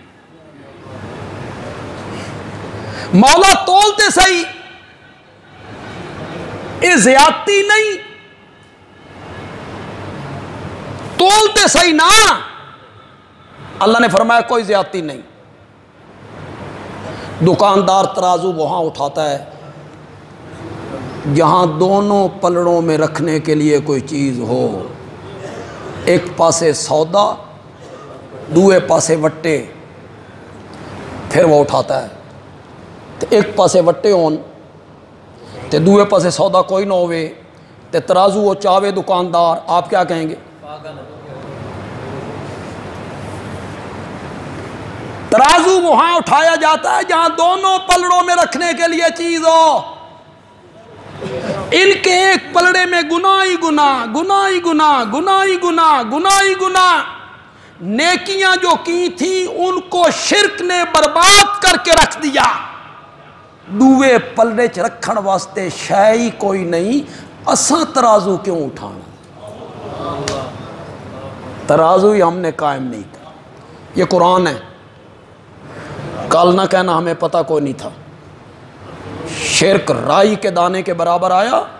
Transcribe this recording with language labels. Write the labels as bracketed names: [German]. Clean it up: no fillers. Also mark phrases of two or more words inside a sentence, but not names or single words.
[Urdu] مولا تولتے صحیح، یہ زیادتی نہیں، تولتے صحیح نا. اللہ نے فرمایا کوئی زیادتی نہیں. دکاندار ترازو وہاں اٹھاتا ہے جہاں دونوں پلڑوں میں رکھنے کے لیے کوئی چیز ہو. [Punjabi] ایک پاسے سودا، دوے پاسے وٹے، [Urdu] پھر وہ اٹھاتا ہے. [Punjabi] تو ایک پاسے وٹے ہون تے دوے پاسے سودا کوئی نہ ہوئے تے ترازو وہ چاوے دکاندار، [Urdu] آپ کیا کہیں گے؟ ترازو وہاں اٹھایا جاتا ہے جہاں دونوں پلڑوں میں رکھنے کے لیے چیز ہو. ان کے ایک پلڑے میں گناہ ہی گناہ، گناہ ہی گناہ، گناہ ہی گناہ، گناہ ہی گناہ. نیکیاں جو کی تھی ان کو شرک نے برباد کر کے رکھ دیا. [Punjabi] دوے پلڑے چ رکھن واسطے شے ہی کوئی نہیں، اساں ترازو کیوں اٹھانا؟ [Urdu] ترازو ہی ہم نے قائم نہیں کیا. یہ قرآن ہے. کل نہ کہنا ہمیں پتہ کوئی نہیں تھا. شرک رائی کے دانے کے برابر آیا.